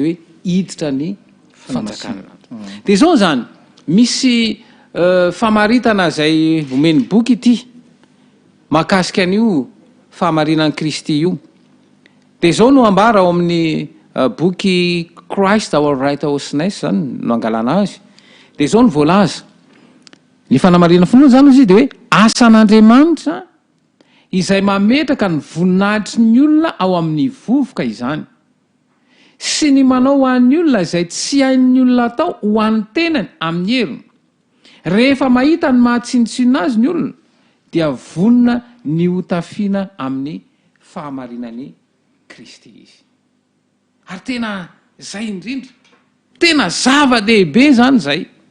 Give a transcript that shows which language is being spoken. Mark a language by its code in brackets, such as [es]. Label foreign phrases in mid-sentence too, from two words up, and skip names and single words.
[mg] hoe iditra ny fanjakana de zao zany misy famaritana zay omeny boky ity mahakasika an'io fahamarinan'ny Kristy io de zao no ambara ao amin'ny boky Christ our righteousness zany no angalana azy de zao no voalaza ny fanamarina finoana zany izy de hoe asan'Andriamanitra izay mametraka ny voninahitry ny olona ao amin'ny vovoka izany sy ny manao ho an'ny olona izay tsy hain'ny olona atao ho an'ny tenany amin'ny heriny rehefa mahita ny mahatsinitsina azy ny olona dia vonina ny hotafiana amin'ny fahamarinan'ny Kristy izy ary tena zay indrindra tena zava-dehibe zany zay